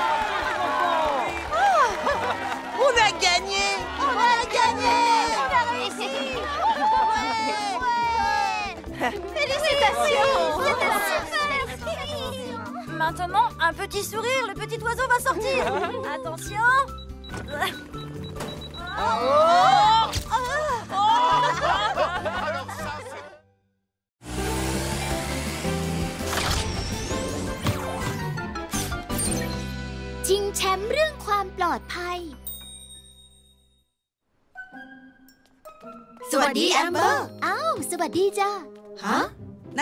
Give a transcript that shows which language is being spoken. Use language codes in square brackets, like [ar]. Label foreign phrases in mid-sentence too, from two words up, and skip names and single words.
[fr] On a gagné! On a gagné! On a réussi! Félicitations! Maintenant, un petit sourire, le petit oiseau va sortir. Attention. [th] ชิงแชมป์เรื่องความปลอดภัยสวัสดีแอมเบอร์อ้าวสวัสดีจ้าฮะนั่น